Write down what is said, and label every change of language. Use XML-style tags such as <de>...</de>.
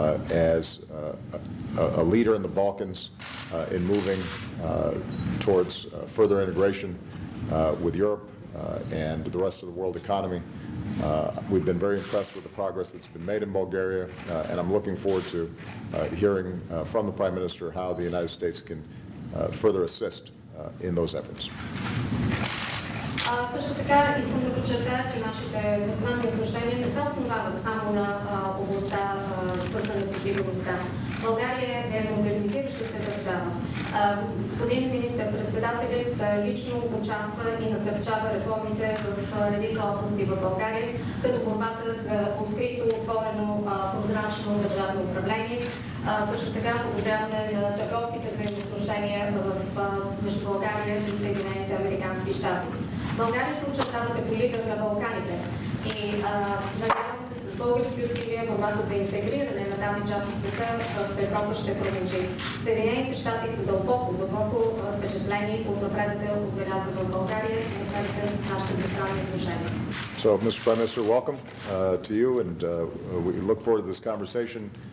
<en>As a leader in the Balkans in moving towards further integration with Europe and the rest of the world economy. We've been very impressed with the progress that's been made in Bulgaria, and I'm looking forward to hearing from the Prime Minister how the United States can further assist in those efforts.</en> <bg>Също така искам да подчертая, че нашите двустранни отношения не се основават само на областта, свързана с сигурността. България е модернизираща се държава. Господин министър-председателят лично участва и насърчава реформите в редица области в България, като борбата за открито, отворено, прозрачно държавно управление. Също така подобряване на търговските взаимоотношения между България и Съединените американски щати. България се очертава като лидер на Балканите и надявам се с български усилия, борбата за интегриране на тази част от света в Европа ще продължи. Съединените щати са дълбоко впечатлени от напредъка, отбелязан в България и напредъка в нашите двустранни отношения.</bg> <en>So, Mr. Prime Minister, welcome to you, and we look forward to this conversation.</en>